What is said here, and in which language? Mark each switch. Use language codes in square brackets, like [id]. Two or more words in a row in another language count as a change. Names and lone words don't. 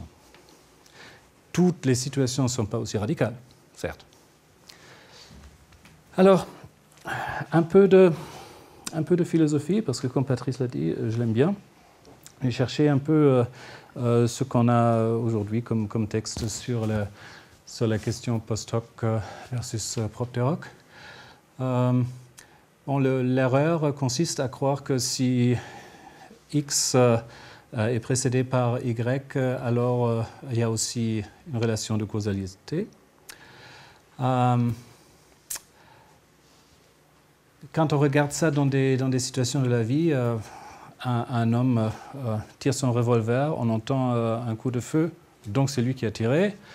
[fr] Toutes les situations ne sont pas aussi radicales, certes. Alors, un peu de philosophie, parce que comme Patrice l'a dit, je l'aime bien. J'ai cherché un peu ce qu'on a aujourd'hui comme texte sur la question [la] post-hoc versus propter-hoc. [fr] L'erreur consiste à croire que si X est précédé par Y, alors il y a aussi une relation de causalité. Quand on regarde ça dans des situations de la vie, un homme tire son revolver, on entend un coup de feu, donc c'est lui qui a tiré.